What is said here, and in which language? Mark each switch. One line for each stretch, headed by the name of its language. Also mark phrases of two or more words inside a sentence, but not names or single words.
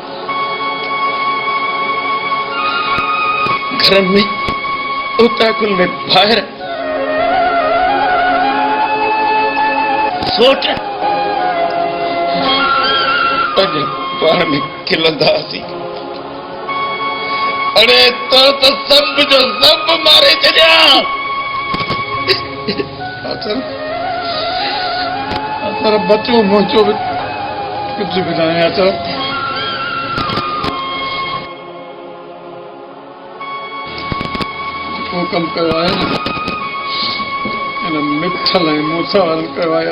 Sindhi: घरनि में उताकुल में ॿाहिरि सोच पंहिंजे पाण में खिलंदासीं। अरे तो सब जो सब मारे छॾिया। अचर बचो मुंहिंजो बि कुझु बि न आहे। अचर जेको कमु कयो आहे न, हिन मिठल ऐं मूसा वारनि कयो आहे।